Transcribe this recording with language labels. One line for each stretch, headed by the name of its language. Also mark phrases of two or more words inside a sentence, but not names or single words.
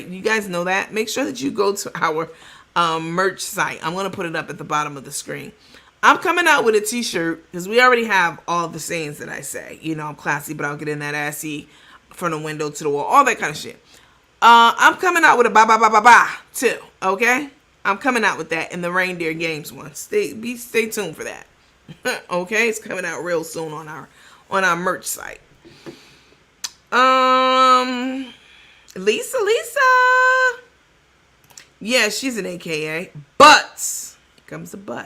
English: You guys know that. Make sure that you go to our merch site. I'm going to put it up at the bottom of the screen. I'm coming out with a t-shirt because we already have all the sayings that I say. I'm classy, but I'll get in that assy from the window to the wall, all that kind of shit. I'm coming out with a ba ba ba ba ba too, okay? I'm coming out with that in the Reindeer Games one. Stay tuned for that. Okay? It's coming out real soon on our merch site. Lisa. Yeah, she's an AKA, but here comes the but.